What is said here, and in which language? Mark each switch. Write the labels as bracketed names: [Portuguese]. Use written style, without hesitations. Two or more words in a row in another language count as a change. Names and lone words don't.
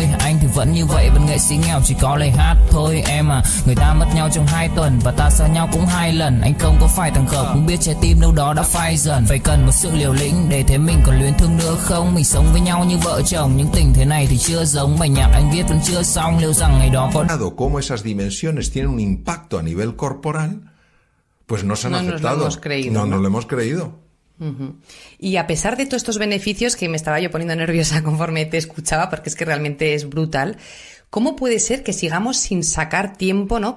[Vietnamese] Anh thì vẫn như vậy, vẫn nghệ sĩ nghèo chỉ có lời hát thôi. Em à, người ta mất nhau trong 2 tuần và ta xa nhau cũng 2 lần. Anh không có phải thằng khờ cũng biết trái tim đâu đó đã phai dần, phải cần một sự liều lĩnh để thấy mình còn luyến thương nữa không. Mình sống với nhau như vợ chồng, những tình thế này thì chưa giống, bài nhạc anh viết vẫn chưa xong, liệu rằng ngày đó có [Spanish] cómo esas dimensiones tienen un impacto a nivel corporal, pues no se han aceptado. Nos lo hemos creído, no nos lo hemos creído. Y a pesar de todos estos beneficios, que me estaba yo poniendo nerviosa conforme te escuchaba, porque es que realmente es brutal, ¿cómo puede ser que sigamos sin sacar tiempo, ¿no?